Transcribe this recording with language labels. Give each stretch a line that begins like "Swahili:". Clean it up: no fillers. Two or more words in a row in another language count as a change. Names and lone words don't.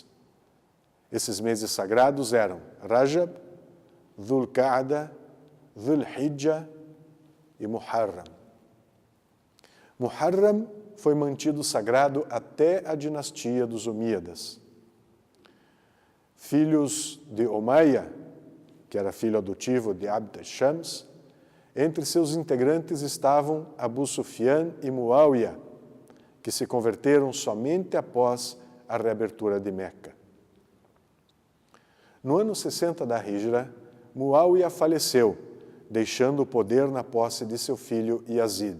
Portuguese: Esses meses sagrados eram Rajab, Dhul Qa'da, Dhul Hijjah e Muharram. Muharram foi mantido sagrado até a dinastia dos Omíadas. Filhos de Umayya, que era filho adotivo de Abd al-Shams, Entre seus integrantes estavam Abu Sufyan e Muawiyah, que se converteram somente após a reabertura de Meca. No ano 60 da Hijra, Muawiyah faleceu, deixando o poder na posse de seu filho Yazid.